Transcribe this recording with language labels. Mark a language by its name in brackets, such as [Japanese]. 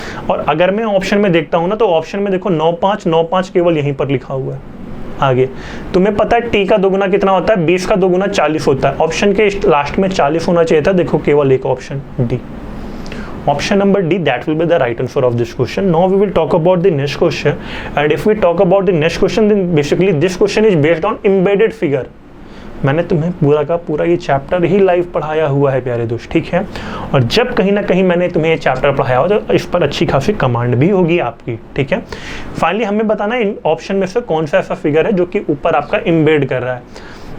[Hindi] और अगर मैं ऑप्शन में देखता हूँ ना, तो ऑप्शन में देखो 9 5 केवल यहीं पर लिखा हुआ है। आगे तुम्हें पता है टी का दोगुना कितना होता है, 20 का दोगुना 40 होता है, ऑप्शन के लास्ट में 40 होना चाहिए था, देखो केवल एक option D, [English] option number D, that will be the right answer of this question. Now we will talk about the next question, and if we talk about the next question, then basically this question is based on embedded figure. [Hindi] मैंने तुम्हें पूरा का पूरा ये chapter ही live पढ़ाया हुआ है प्यारे दोस्त, ठीक है। और जब कहीं ना कहीं मैंने तुम्हें ये चैप्टर पढ़ाया हो तो इस पर अच्छी खासी कमांड भी होगी आपकी, ठीक है। फाइनली हमें बताना है इन ऑप्शन में से कौन सा ऐसा फिगर है जो कि ऊपर आपका एम्बेड कर रहा है।